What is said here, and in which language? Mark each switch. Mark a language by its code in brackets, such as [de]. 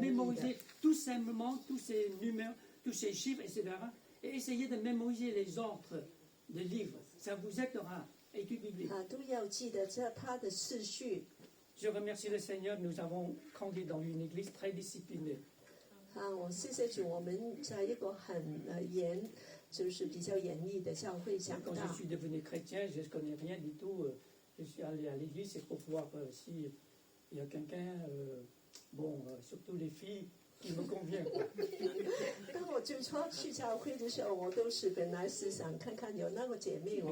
[fr] mémoriser tout simplement tous ces numéros, tous ces chiffres, etc. Et essayez de mémoriser les ordres des livres. Ça vous aidera à étudier biblique. [zh] 都要记得这它的次序。 [fr] Je remercie le Seigneur, nous avons grandi dans une église très disciplinée. [zh] 我谢谢主，我们在一个很就是比较严厉的教会长 [fr] Quand je [zh] 大。 [fr] suis devenu chrétien, je ne connais rien du tout. Je suis allé à l'église, c'est pour voir s'il y a quelqu'un, surtout les filles, qui me convient. [zh] 当我最初去教会的时候，我都是本来是想看看有那个姐妹，我